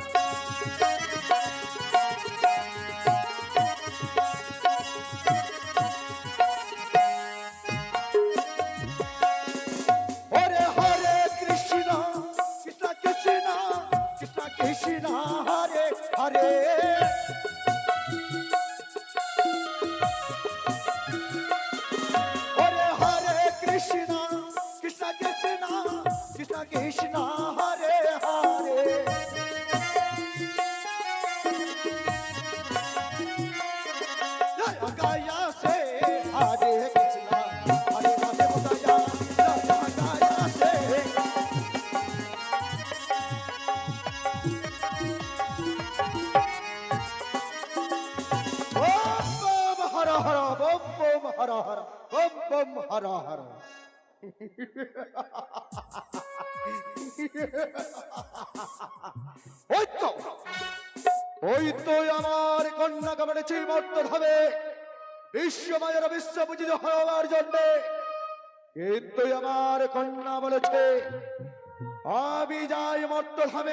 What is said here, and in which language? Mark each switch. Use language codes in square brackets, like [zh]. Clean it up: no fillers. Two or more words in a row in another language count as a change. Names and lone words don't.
[hi] हरे हरे कृष्ण कृष्ण कृष्ण कृष्ण कृष्ण हरे हरे हरे हरे कृष्ण कृष्ण कृष्ण कृष्ण कृष्ण हरे हरे जय गया से हरे कृष्ण हरे राम हो गया जय गया से बम बम हर हर बम बम हर हर बम बम हर हर [bn] ওই তো আমার কন্যাকে মেরেছি মর্তধামে বিশ্বমায়ের বিশ্ব পূজিত হওয়ার জন্য, কিন্তু আমার কন্যা বলেছে আমি যাই মর্তধামে।